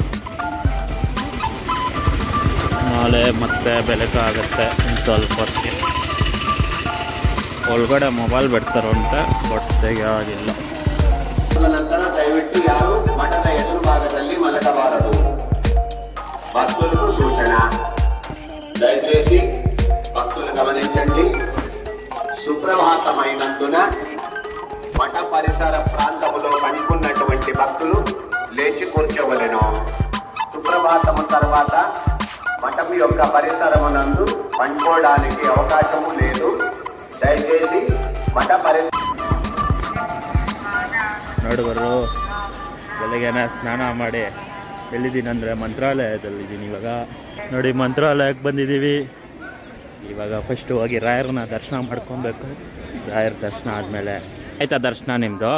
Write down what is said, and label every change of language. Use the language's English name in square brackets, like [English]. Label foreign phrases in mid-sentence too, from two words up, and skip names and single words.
[Kannada] ನಾಳೆ ಮತ್ತೆ ಬೆಳಕಾಗುತ್ತೆ ಸ್ವಲ್ಪ ಹೊತ್ತಿಗೆ. ಒಳಗಡೆ ಮೊಬೈಲ್ ಬಿಡ್ತಾರಂತೆ, ಬಟ್ ತೆಗೆಯಾಗಿಲ್ಲ. ನಂತರ ದಯವಿಟ್ಟು ಯಾರು ಮಠದ ಎದುರು ಭಾಗದಲ್ಲಿ ಮಲಗಬಾರದು. [Telugu] భక్తులకు సూచన, దయచేసి భక్తులు గమనించండి. సుప్రభాతమైనందున మఠ పరిసర ప్రాంతములో పండుకున్నటువంటి భక్తులు లేచి కూర్చోవలెను. సుప్రభాతము తర్వాత మఠము యొక్క పరిసరమునందు పండుకోవడానికి అవకాశము లేదు. దయచేసి మఠ [Kannada] ನೋಡುವರು ಬೆಳಗ್ಗೆನೇ ಸ್ನಾನ ಮಾಡಿ ಎಲ್ಲಿದ್ದೀನಿ ಅಂದರೆ ಮಂತ್ರಾಲಯದಲ್ಲಿದ್ದೀನಿ. ಇವಾಗ ನೋಡಿ ಮಂತ್ರಾಲಯಕ್ಕೆ ಬಂದಿದ್ದೀವಿ. ಇವಾಗ ಫಸ್ಟು ಹೋಗಿ ರಾಯರನ್ನ ದರ್ಶನ ಮಾಡ್ಕೊಬೇಕು. ರಾಯರ ದರ್ಶನ ಆದಮೇಲೆ ಆಯ್ತಾ ದರ್ಶನ ನಿಮ್ಮದು?